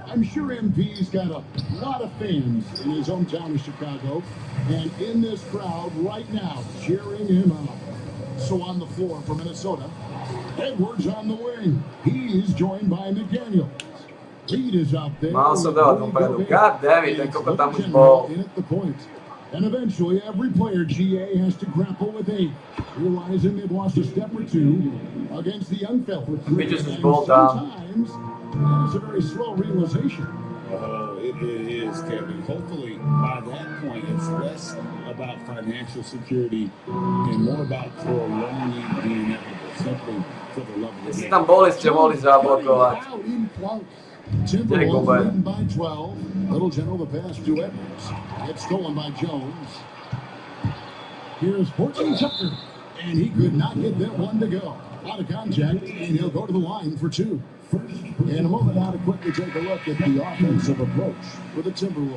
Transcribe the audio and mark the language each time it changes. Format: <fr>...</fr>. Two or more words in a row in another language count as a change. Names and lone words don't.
<en>I'm sure MP's got a lot of fans in his hometown of Chicago, and in this crowd right now, cheering him on. So on the floor for Minnesota, Edwards on the wing. He's joined by McDaniels. Reed is out there.</en> <sk>Mal som dal dopredu.</sk> <en>God damn it,</en> <sk>ten kokot tam už bol.</sk> <en>In at the point. And eventually, every player, GA, has to grapple with age, realizing they've lost a step or two against the young fellas. Bitches is ball down. Sometimes, that is a very slow realization. Oh, it is, Kevin. Hopefully, by that point, it's less about financial security and more about prolonging the inevitable, simply for the love of the</en> <sk>Jestli</sk> <en>game.</en> <sk>tam boli, ste mohli zablokovať.</sk> <en>Timberwolves leading by 12. Little General, the pass to Edwards. Gets stolen by Jones. Here's Horton Tucker. And he could not get that one to go. Out of contact, and he'll go to the line for 2. In a moment, now to quickly take a look at the offensive approach for the Timberwolves.</en>